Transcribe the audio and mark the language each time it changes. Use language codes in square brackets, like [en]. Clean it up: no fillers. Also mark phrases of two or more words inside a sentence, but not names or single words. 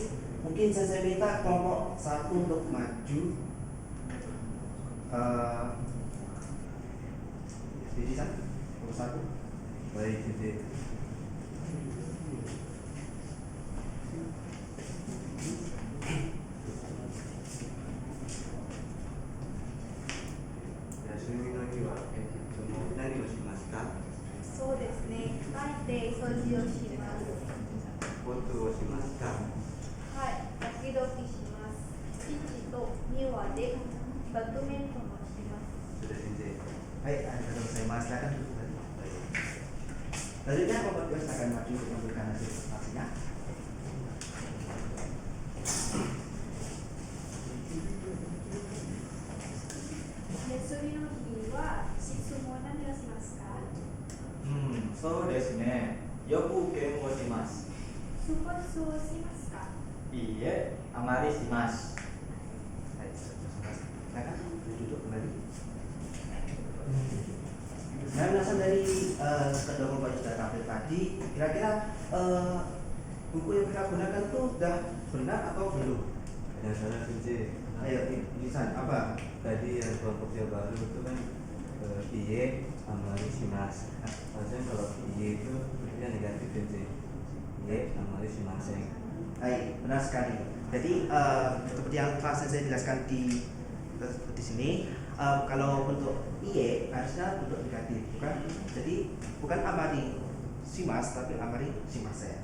[id] Mungkin saya minta kelompok 1 untuk maju. Jadi San, kelompok 1. Baik, jadi [ja] そうですね。大抵掃除をします。はい、時々します。父と庭でバドミントンをします。 [id] sudah sini. Baik, saya Mas silakan duduk tadi. Selanjutnya kelompok 2 silakan maju untuk memberikan hasil presentasinya. [ja] 休みの日は質問何をしますか？そうですね。よくゲームをします。スポーツをしますか？いいえ、あまりします。 [id] Baik, silakan duduk kembali. Saya belasan dari kedua kelompok yang sudah tampil tadi, kira-kira buku yang mereka gunakan itu sudah benar atau belum? Ada salah sih. Ayo, Lisan, apa? Tadi yang kelompok yang baru itu kan [ja] いいえ あまり します. [id] Harusnya kalau iye itu yang negatif sih. [ja] いいえ あまり しません. [id] Baik, benar sekali. Jadi seperti yang telah saya jelaskan di sini, kalau bentuk iye harusnya bentuk negatif, bukan? Jadi bukan [ja] あまり します [id] tapi [ja] あまり しません.